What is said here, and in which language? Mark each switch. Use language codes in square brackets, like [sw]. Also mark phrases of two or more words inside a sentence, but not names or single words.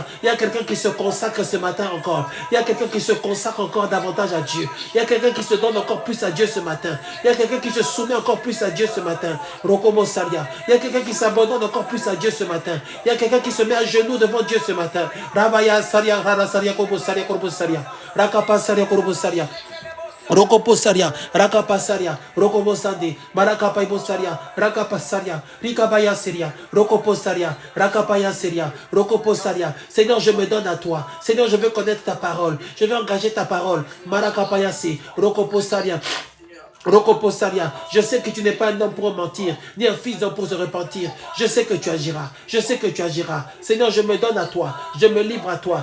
[fr] Il y a quelqu'un qui se consacre ce matin encore, il y a quelqu'un qui se consacre encore davantage à Dieu, il y a quelqu'un qui se donne encore plus à Dieu ce matin. Il y a quelqu'un qui se soumet encore plus à Dieu ce matin. Rokomo Saria. Il y a quelqu'un qui s'abandonne encore plus à Dieu ce matin. Il y a quelqu'un qui se met à genoux devant Dieu ce matin. Rabaya Saria, Rara Saria, Korbo Saria, Korbo Saria. Rakapa Saria, Korbo Saria. Rokoposaria, Rakapasaria, Rokobosande, Marakapaibosaria, Rakapasaria, Rikabaya Seria, Rokoposaria, Rakapaya Seria, Rokoposaria. Seigneur, je me donne à toi. Seigneur, je veux connaître ta parole. Je veux engager ta parole. Marakapayase, Rokoposaria. Rokoposaria, je sais que tu n'es pas un homme pour mentir, ni un fils d'homme pour se repentir. Je sais que tu agiras, je sais que tu agiras. Seigneur, je me donne à toi, je me livre à toi.